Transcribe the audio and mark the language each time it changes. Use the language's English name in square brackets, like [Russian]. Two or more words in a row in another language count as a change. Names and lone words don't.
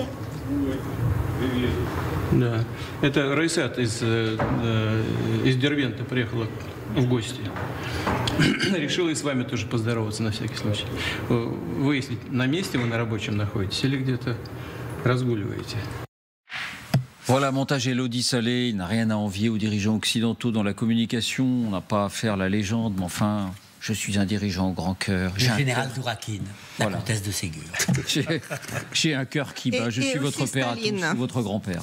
[Russian] Привет. Да. Это Райсат из Дербента приехала в гости. Решила и с вами тоже поздороваться на всякий случай. Выяснить, на месте вы на рабочем находитесь или где-то разгуливаете. [French] Voilà, montage Élodie Salé, il n'a rien à envier aux dirigeants occidentaux dans la communication, on n'a pas à faire la légende, mais enfin, je suis un dirigeant au grand cœur. Le général Dourakine, la comtesse de Ségur. J'ai un cœur qui bat, je suis votre père à tous, votre grand-père.